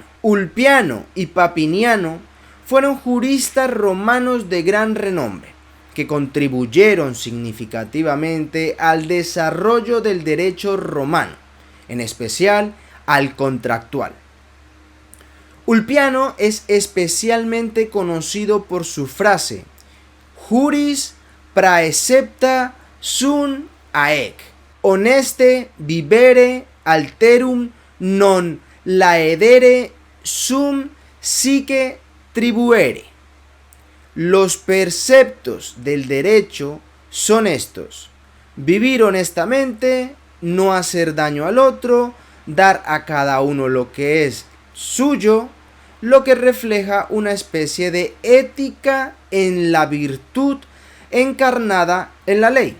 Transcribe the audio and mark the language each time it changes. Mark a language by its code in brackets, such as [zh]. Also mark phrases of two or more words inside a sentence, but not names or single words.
[es] Ulpiano y Papiniano fueron juristas romanos de gran renombre que contribuyeron significativamente al desarrollo del derecho romano, en especial al contractual. [la] Ulpiano [es] es especialmente conocido por su frase [la] juris praecepta sunt haec, honeste vivere alterum non laedere sum sique tribuere. [es] Los preceptos del derecho son estos: vivir honestamente, no hacer daño al otro, dar a cada uno lo que es suyo, lo que refleja una especie de ética en la virtud encarnada en la ley.